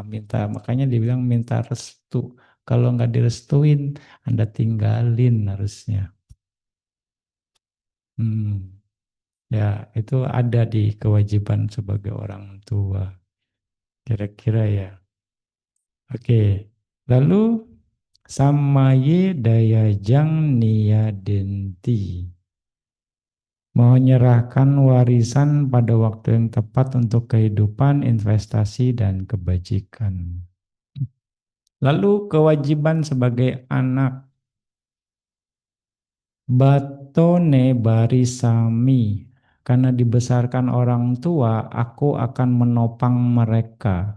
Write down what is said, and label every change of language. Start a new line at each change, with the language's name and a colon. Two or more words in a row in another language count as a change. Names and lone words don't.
Indonesian: Makanya dibilang minta restu. Kalau nggak direstuin, Anda tinggalin harusnya. Ya, itu ada di kewajiban sebagai orang tua. Kira-kira ya. Oke.
Pali: Lalu samaye dayajang niyadenti,
Indonesian: menyerahkan warisan pada waktu yang tepat untuk kehidupan, investasi, dan kebajikan. Lalu kewajiban sebagai anak.
Pali: Batone barisami,
Indonesian: karena dibesarkan orang tua, aku akan menopang mereka.